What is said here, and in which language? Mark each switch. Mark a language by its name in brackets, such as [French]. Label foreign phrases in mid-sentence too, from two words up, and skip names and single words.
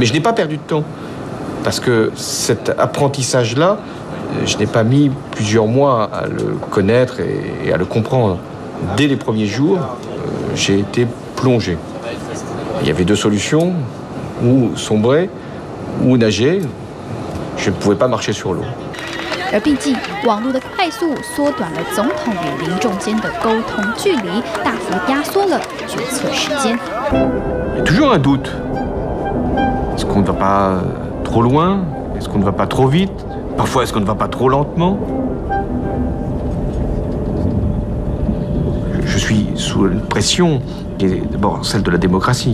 [French] Mais je n'ai pas perdu de temps, parce que cet apprentissage-là, je n'ai pas mis plusieurs mois à le connaître et à le comprendre. Dès les premiers jours, j'ai été plongé. Il y avait deux solutions, ou sombrer, ou nager. Je ne pouvais pas marcher sur l'eau. [Chinese] 而毕竟，网络的快速缩短了总统与民众间的沟通距离，大幅压缩了决策时间。 [French] Il y a toujours un doute. Est-ce qu'on ne va pas trop loin? Est-ce qu'on ne va pas trop vite? Parfois, est-ce qu'on ne va pas trop lentement? Je suis sous une pression qui est d'abord celle de la démocratie.